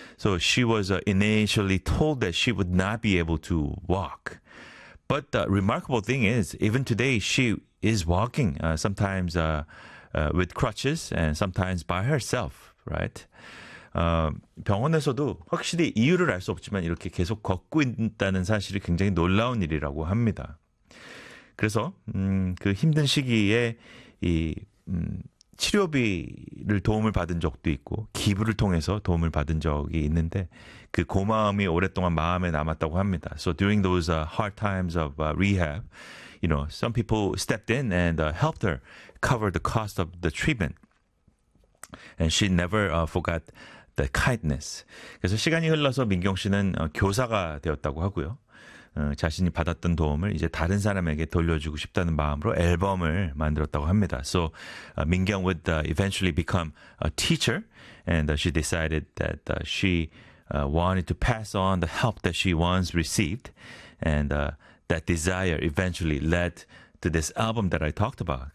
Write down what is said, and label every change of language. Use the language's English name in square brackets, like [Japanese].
[English] So she was initially told that she would not be able to walk. But the remarkable thing is, even today, she is walking, sometimes with crutches and sometimes by herself, right? [Korean] 병원에서도 확실히 이유를 알 수 없지만 이렇게 계속 걷고 있다는 사실이 굉장히 놀라운 일이라고 합니다. 그래서 그 힘든 시기에 이 치료비를 도움을 받은 적도 있고 기부를 통해서 도움을 받은 적이 있는데 그 고마움이 오랫동안 마음에 남았다고 합니다. [English] So during those hard times of rehab, you know, some people stepped in and helped her cover the cost of the treatment. And she never forgot the kindness. [Korean] 그래서 시간이 흘러서 민경 씨는 교사가 되었다고 하고요. 자신이 받았던 도움을 이제 다른 사람에게 돌려주고 싶다는 마음으로 앨범을 만들었다고 합니다. [English] So, 민경 would eventually become a teacher, and she decided that she wanted to pass on the help that she once received, and that desire eventually led to this album that I talked about.